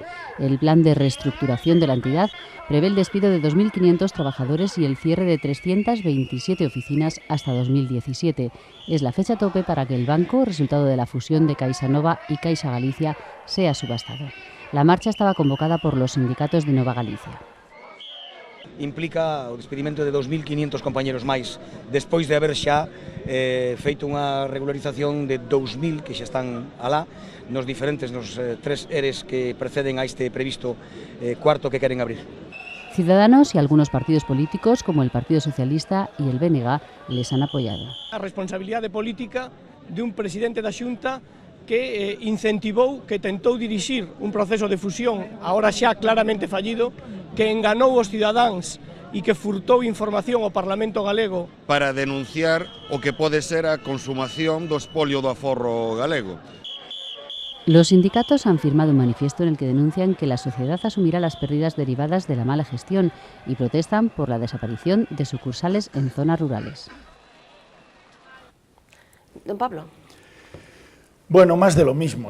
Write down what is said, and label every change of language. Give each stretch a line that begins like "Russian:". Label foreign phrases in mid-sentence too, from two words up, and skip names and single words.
Spanish: El plan de reestructuración de la entidad prevé el despido de 2.500 trabajadores y el cierre de 327 oficinas hasta 2017. Es la fecha tope para que el banco, resultado de la fusión de CaixaNova y Caixa Galicia, sea subastado. La marcha estaba convocada por los sindicatos de Nova Galicia.
Galician: Implica o despedimento de 2.500 compañeros máis, despois de haber xa feito unha regularización de 2.000 que xa están alá, nos diferentes, nos tres ERES que preceden a este previsto cuarto que queren abrir.
Spanish: Ciudadanos y algunos partidos políticos, como el Partido Socialista y el BNG, les han apoyado.
Galician: A responsabilidade política de un presidente da Xunta que incentivou, que tentou dirixir un proceso de fusión, agora xa claramente fallido, que enganou os cidadáns e que furtou información ao Parlamento galego. Para denunciar o que pode ser a consumación do espolio do aforro galego.
Spanish: Los sindicatos han firmado un manifiesto en el que denuncian que la sociedad asumirá las pérdidas derivadas de la mala gestión y protestan por la desaparición de sucursales en zonas rurales. Don Pablo. Bueno, más de lo mismo.